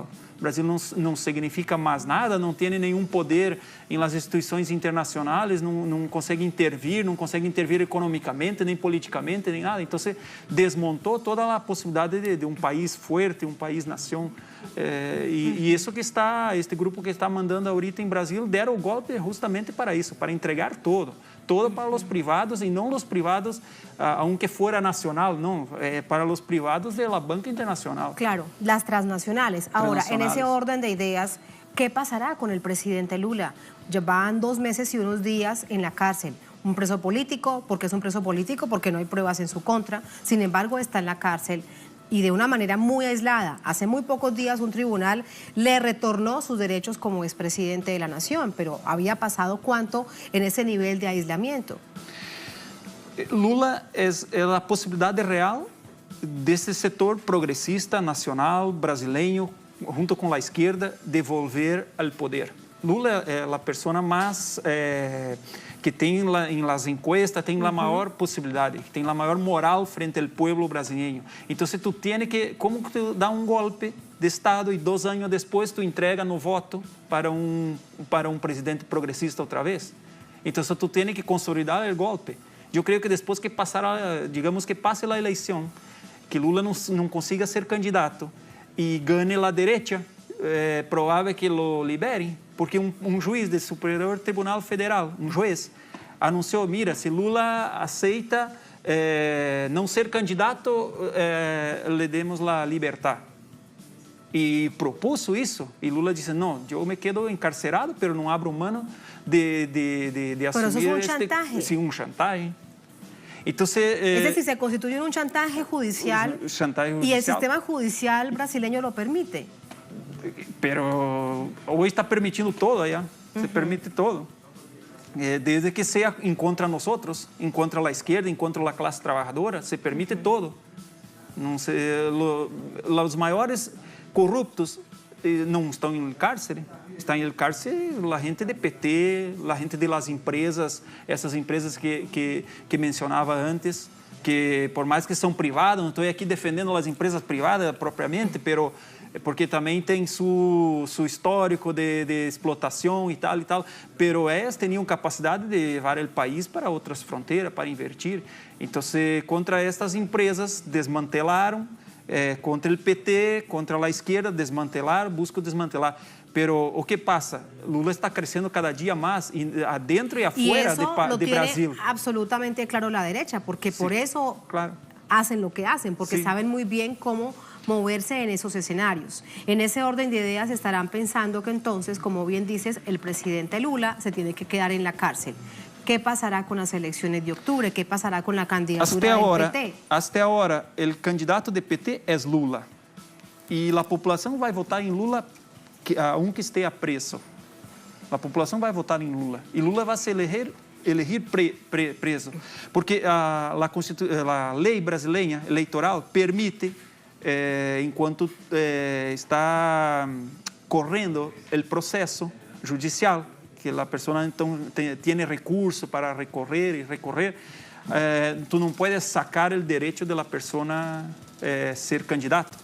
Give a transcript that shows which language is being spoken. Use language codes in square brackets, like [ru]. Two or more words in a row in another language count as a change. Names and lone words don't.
[pt] Brasil não significa mais nada, não tem nenhum poder em las instituições internacionais, não consegue intervir economicamente, nem politicamente, nem nada. Então, se desmontou toda a possibilidade de um país forte, um país-nação. E isso que este grupo que está mandando ahorita em Brasil, deram o golpe justamente para isso, para entregar todo para os privados e não os privados, [es] aunque fuera nacional, [pt] não, para os privados [es] de la banca internacional. Claro, las transnacionales. Ahora, en ese orden de ideas, ¿qué pasará con el presidente Lula? Llevan 2 meses y unos días en la cárcel. Un preso político, porque es un preso político, porque no hay pruebas en su contra. Sin embargo, está en la cárcel. Y de una manera muy aislada. Hace muy pocos días un tribunal le retornó sus derechos como expresidente de la nación, pero había pasado ¿cuánto en ese nivel de aislamiento? Lula es la posibilidad real de este sector progresista nacional brasileño, junto con la izquierda, de volver al poder. [pt] Lula é a pessoa mais que tem em [es] las encuestas, [pt] tem a maior possibilidade, que tem a maior moral frente ao povo brasileiro. Então, se [es] tu tienes que, [pt] como que tu dá um golpe de Estado e 2 anos depois tu entrega no voto para um presidente progressista outra vez? Então, [es] tu tienes que [pt] consolidar o golpe. Eu creio que depois que passar, digamos que passe a eleição, que Lula não consiga ser candidato e ganhe a direita, é provável que lo liberem, porque um juiz do Superior Tribunal Federal, um juiz, anunciou, mira, se Lula aceita não ser candidato, lhe demos a liberdade. E propôs isso, e Lula disse, não, eu me quedo encarcerado, mas não abro mano de assumir... [es] Pero eso es un chantaje. Sí, un chantaje. Entonces, es decir, se constituye en un chantaje judicial, y el sistema judicial brasileño lo permite. Pero hoy está permitindo todo allá, se permite todo. Desde que sea en contra de nosotros, en contra de la izquierda, en contra de la clase trabajadora, se permite todo. [pt] Não se, los maiores corruptos não estão em cárcere. Está em cárcere a gente de PT, a gente de las empresas, essas empresas que mencionava antes, que por mais que são privadas, não estou aqui defendendo as empresas privadas propriamente, porque também tem su histórico de explotação e tal, pero elas tinham capacidade de levar o país para outras fronteiras, para invertir. Então, contra estas empresas, desmantelaram, contra o PT, contra a esquerda, desmantelaram, buscam desmantelar. Pero o que passa? Lula está crescendo cada dia mais, adentro e afuera de Brasil. [es] Absolutamente claro la derecha, porque por eso hacen lo que hacen, porque saben muy bien cómo moverse en esos escenarios. En ese orden de ideas estarán pensando que entonces, como bien dices, el presidente Lula se tiene que quedar en la cárcel. ¿Qué pasará con las elecciones de octubre? ¿Qué pasará con la candidatura del PT? Hasta ahora, el candidato de PT es Lula. [pt] E a população vai votar em Lula, aunque esteja preso. A população vai votar em Lula. E Lula vai se eleger preso. Porque a lei brasileira eleitoral permite, enquanto está correndo o processo judicial, que a pessoa então tem recurso para recorrer, tu não puedes sacar o direito da pessoa ser candidato.